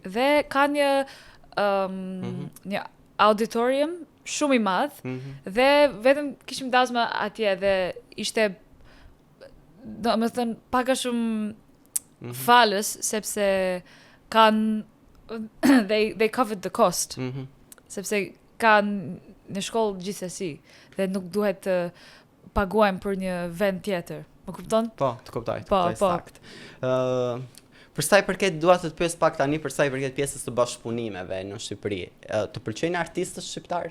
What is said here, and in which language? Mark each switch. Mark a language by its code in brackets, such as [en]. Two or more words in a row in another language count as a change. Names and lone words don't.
[sq] dhe ka një një auditorium shumë i madh dhe vetëm kishim dasma atje dhe ishte domethënë pak a shumë falës sepse kanë [en] they covered the cost [sq] sepse kanë në shkollë gjithsesi dhe nuk duhet të paguajmë për një vend tjetër. Më kupton? Po, të kuptoj. Po, po. Sakt. Për sa i përket dua të pyes pak tani për sa i përket pjesës së bashkëpunimeve në Shqipëri. Të pëlqejnë artistët shqiptar?